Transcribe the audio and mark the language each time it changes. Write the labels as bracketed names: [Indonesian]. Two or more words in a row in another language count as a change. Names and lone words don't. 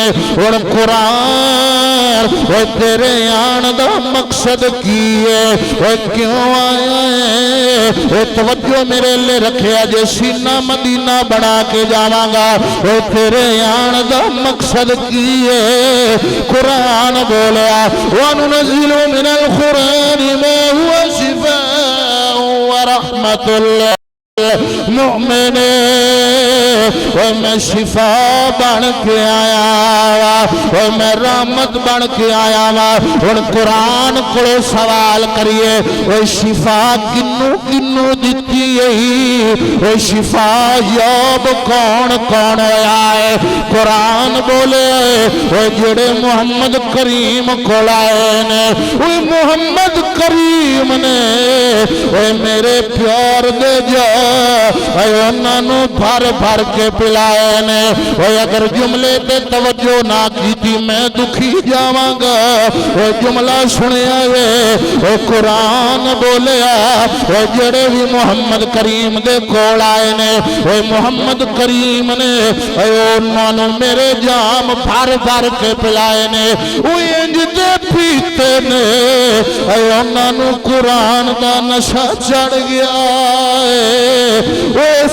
[Punjabi] اور قرآن تیرے آن دا مقصد کی ہے، کیوں آیا ہے؟ توجہ میرے لے رکھیا جے سینہ مدینہ بنا کے جاواں گا، تیرے آن دا مقصد کی ہے؟ [Arabic] قرآن بولیا وَنُنَزِّلُ مِنَ الْقُرْآنِ مَا هُوَ شِفَاءٌ وَرَحْمَةٌ لِلْمُؤْمِنِينَ۔ [Punjabi] میں شفا بن کے آیا وا، میں رحمت بن کے آیا وا۔ ہن قرآن کو سوال کریے، شفا کنوں کنوں دتی ہے؟ شفا یاب کون کون ہویا ہے؟ قرآن بولے جڑے محمد کریم کو لائے نے، محمد کریم نے میرے پیار دے جا انہاں نوں بھر بھر کے پلائے نے۔ اگر جملے پہ توجہ نہ کی تھی میں دکھی جاواں گا۔ جملہ سنیا ہے قرآن بولیا جڑے بھی محمد کریم دے کول آئے نے، محمد کریم نے انہاں نوں میرے جام بھر بھر کے پلائے نے۔ انج دے پیتے نے انہاں نوں قرآن دا نشہ چڑھ گیا ہے۔